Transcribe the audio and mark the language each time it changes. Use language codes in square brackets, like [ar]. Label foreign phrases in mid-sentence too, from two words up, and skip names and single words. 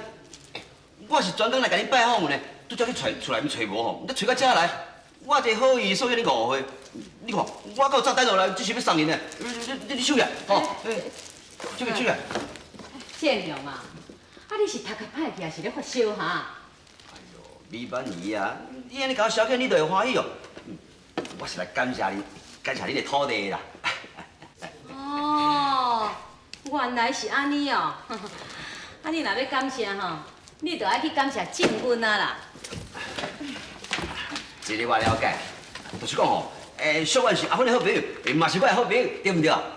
[nan] 我是专工来甲你拜访的呢，拄则你出来要找无吼，你找到遮来，我一个好意所以你误会。你看，我到早等落来，只是要送你呢。你收起来，吼，收起来。建良啊，你是头壳歹去，还是咧发烧哈？美满姨啊，你安尼甲我消遣，你就会欢喜哦。我是来感谢你，感谢你的土地啦。哦，原来是安尼哦。啊，你若要感谢吼，你就爱去感谢静文啊啦。这个我了解，就是讲吼，小婉是阿芬的好朋友，嘛是我的好朋友，对不对？